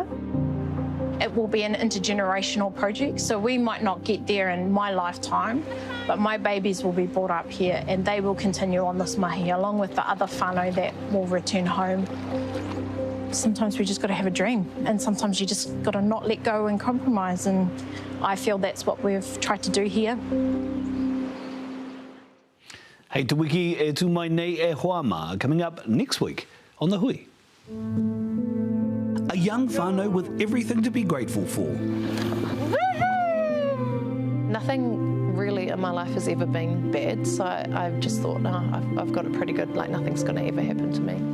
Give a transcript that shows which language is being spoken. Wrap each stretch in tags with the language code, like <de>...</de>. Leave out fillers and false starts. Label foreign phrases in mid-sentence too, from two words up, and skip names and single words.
<en>It will be an intergenerational project, so we might not get there in my lifetime, but my babies will be brought up here and they will continue on this mahi along with the other whānau that will return home. Sometimes we just got to have a dream, and sometimes you just got to not let go and compromise, and I feel that's what we've tried to do here.</en> <mi>Hei te wiki e tū mai nei e Hoama,</mi> <en>coming up next week on The Hui. A young whānau with everything to be grateful for. Nothing really in my life has ever been bad, so I've just thought, no, I've got it pretty good, like nothing's going to ever happen to me.</en>